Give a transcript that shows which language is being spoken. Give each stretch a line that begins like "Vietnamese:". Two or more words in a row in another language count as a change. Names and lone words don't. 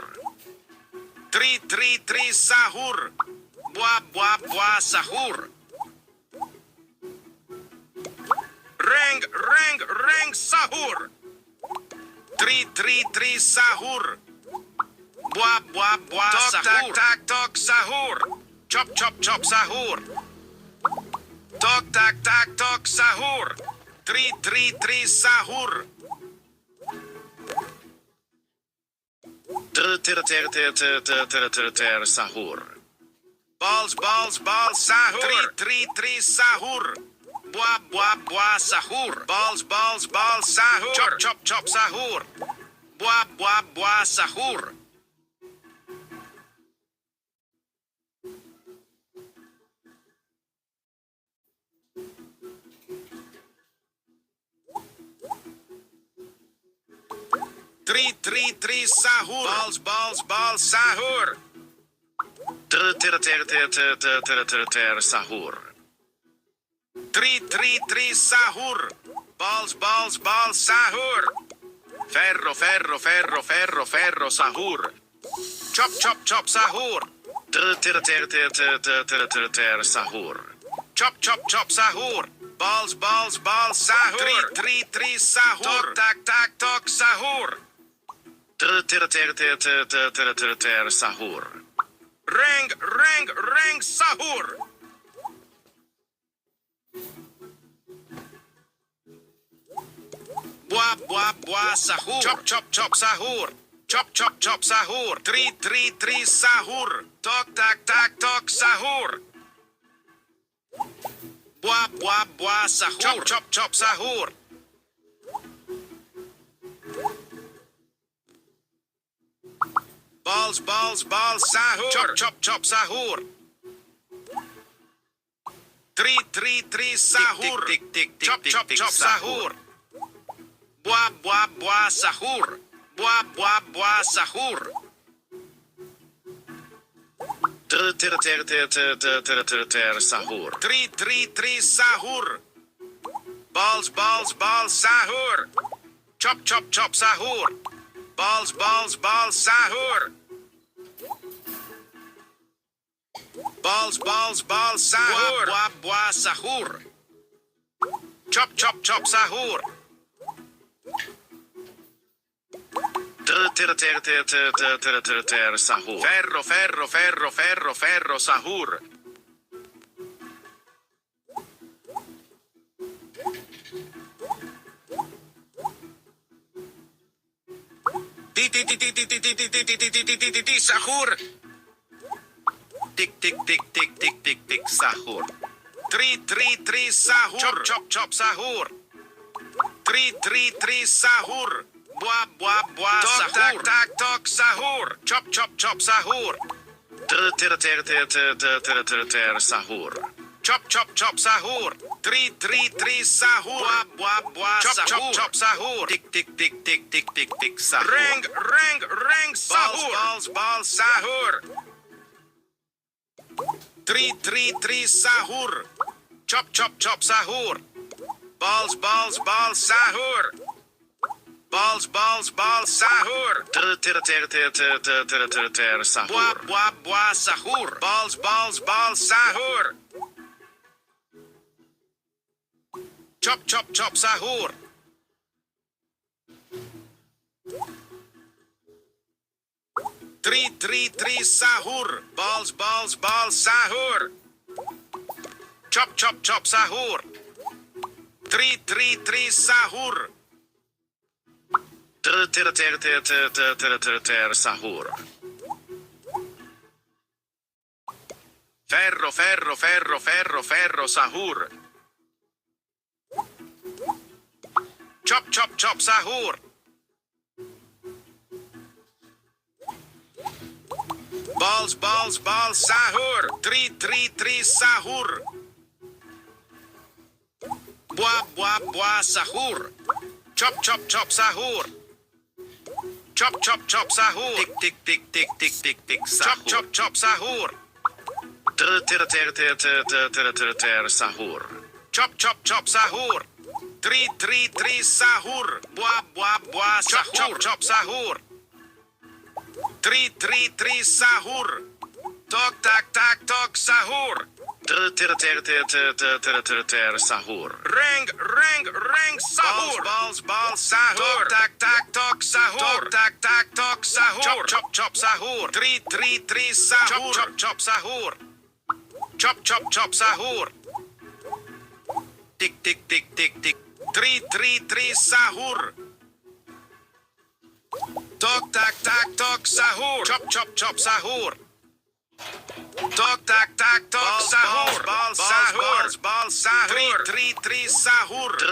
Indonesian: Tri, tri, tri, sahur. Buah, buah, buah, sahur. Ring, ring, ring, sahur. Tri, tri, tri, sahur. Buah, buah, buah, sahur. Tok, tak, tak, tok, sahur.
English: Chop, chop, chop, sahur. Tok, tak, tak, tok, sahur. Tri, tri, tri,
Indonesian: sahur. Sahur.
English: Balls, balls, balls, sahur. Tri, tri, tri,
Indonesian: sahur. Buah, buah, buah, sahur.
English: Balls, balls, balls,
Indonesian: sahur.
English: Chop, chop, chop,
Indonesian: sahur. Buah, buah, buah, sahur. Tri, tri, tri, sahur.
English: Balls, balls, balls,
Indonesian: sahur. Sahur. Tri, tri, tri, sahur.
English: Balls, balls, balls,
Indonesian: sahur. Ferro, ferro, ferro, ferro, ferro, sahur.
English: Chop, chop, chop,
Indonesian: sahur. Sahur.
English: Chop, chop, chop,
Indonesian: sahur.
English: Balls, balls, balls,
Indonesian: sahur. Tri, tri, tri, sahur. Tok, tak, tak, tok, sahur. Sahur. Ring, ring, ring, sahur. Buah, buah, buah, sahur.
English: Chop, chop, chop, sahur. Chop, chop, chop, sahur. Tri, tri, tri,
Indonesian: sahur. Tok, tak, tak, tok, sahur. Buah, buah, buah, sahur.
English: Chop, chop, chop,
Indonesian: sahur.
English: Balls, balls, balls,
Indonesian: sahur.
English: Chop, chop, chop, sahur. Tri, tri, tri, sahur. Tik, tik, tik, Chop, tik, chop, tik, chop,
Indonesian: sahur. sahur. Buah, buah, buah, sahur. Buah, buah, buah, sahur. Sahur. Tri, tri, tri, sahur.
English: Balls, balls, balls,
Indonesian: sahur.
English: Chop, chop, chop,
Indonesian: sahur.
English: Balls, balls, balls, sahur. Balls, balls, balls,
Indonesian: sahur. Buah, buah, sahur.
English: Chop, chop, chop,
Indonesian: sahur. Sahur. Ferro, ferro, ferro, ferro, ferro, sahur. Sahur. Tik, tik, tik, tik, tik, tik, tik, sahur. Tri, tri, tri, sahur.
English: Chop, chop, chop,
Indonesian: sahur. Tri, tri, tri, sahur. Buah, buah, buah, sahur. Tak, tak, tok, sahur.
English: Chop, chop, chop,
Indonesian: sahur. Sahur.
English: Chop, chop, chop, sahur. Tri, tri, tri,
Indonesian: sahur. Buah, buah, buah,
English: chop, sahur. Chop, chop,
Indonesian: sahur. Tik, tik, tik, tik, tik, tik, tik, sahur. Ring, ring, ring, sahur.
English: Balls, balls, balls,
Indonesian: sahur. Tri, tri, tri, sahur.
English: Chop, chop, chop,
Indonesian: sahur.
English: Balls, balls, balls, sahur. Balls, balls, balls,
Indonesian: sahur. Ter Bua, sahur. bua, bua, sahur.
English: Balls, balls, balls,
Indonesian: sahur.
English: Chop, chop, chop,
Indonesian: sahur.
English: Three, sahur. Balls, balls, balls,
Indonesian: sahur.
English: Chop, chop, chop, sahur. Three,
Indonesian: sahur. Ter sahur. Ferro, ferro, ferro, ferro, ferro, sahur.
English: Chop, chop, chop,
Indonesian: sahur.
English: Balls, balls, balls, sahur. Three,
Indonesian: sahur. Bua, bua, bua, sahur.
English: Chop, chop, chop, sahur. Chop, chop, chop, sahur. Tik Chop,
Indonesian: sahur.
English: chop, chop,
Indonesian: sahur. Ter sahur.
English: Chop, chop, chop, sahur. Three,
Indonesian: sahur. Bua, bua, bua, sahur.
English: Chop, chop, sahur. Three,
Indonesian: sahur. Tok, tak, tak, tok, sahur. Ter sahur.
English: Ring, sahur. Balls, balls, sahur. Tok, tak, tok, sahur. Tok, tak, tok, sahur. Chop, chop, sahur. Three, sahur. Chop, chop, sahur. Chop, chop,
Indonesian: sahur. Tik. Three, sahur. Tok, tak, tok, sahur.
English: Chop, chop, sahur. Tok, tak, tok, sahur. Balls, sahur. Balls, sahur. Three, sahur.